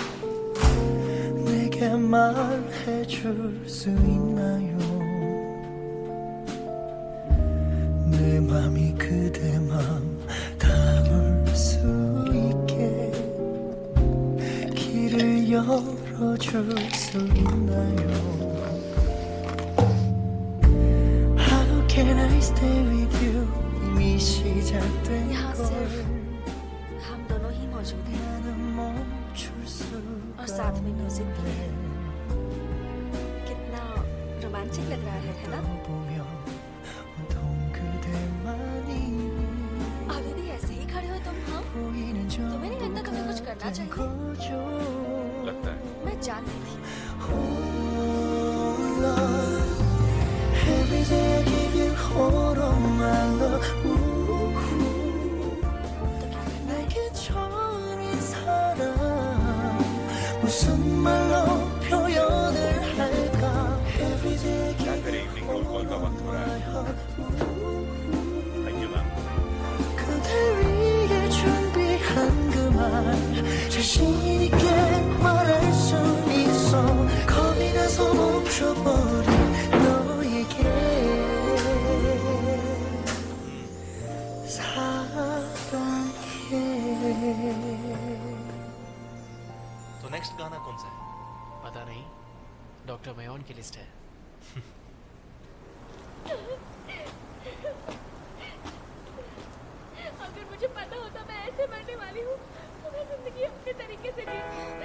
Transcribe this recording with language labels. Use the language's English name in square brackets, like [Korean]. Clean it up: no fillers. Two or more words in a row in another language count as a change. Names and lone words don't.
[Korean] 내게 말해줄 수 있나요? 내 맘이 그대 맘 담을 수 있게 길을 열어줄 수 있나요? [English] How can I stay with you? [Korean] 이미 시작된 [Hindi] यहाँ [Korean] 걸 [Hindi] सिर्फ हम दोनों ही मौजूद हैं [Korean] 나는 멈출 [Hindi] और [Korean] 수가 [Hindi] साथ में म्यूजिक भी है। [Korean] 없네. [Hindi] कितना रोमांटिक लग रहा है ना? [Korean] 보면 온통 그대만이 [Hindi] अभी भी ऐसे ही खड़े हो तुम? हाँ, [Korean] 보이는 [Hindi] तुम्हें नहीं लगता तुम्हें कुछ करना चाहिए? [Korean] 거죠. [Hindi] लगता है। मैं जानती थी। [English] Oh, love, every day I give you all of my love. [Korean] 내게 전인 사랑 무슨 말로 표현을 할까? [English] Every day I [Hindi] क्या [English] give [Hindi] करें, [English] evening roll call [Hindi] का वक्त हो रहा है। [English] Thank you ma'am. [Korean] 그대 위해 준비한 그 말 자신 있게 말할 수 있어 겁이 나서 멈춰버린 너에게 사랑해. [Hindi] तो नेक्स्ट गाना कौन सा है? पता नहीं, डॉक्टर मयोन की लिस्ट है। अगर मुझे पता होता मैं ऐसे मरने वाली हूँ तो मैं जिंदगी अपने तरीके से जीती।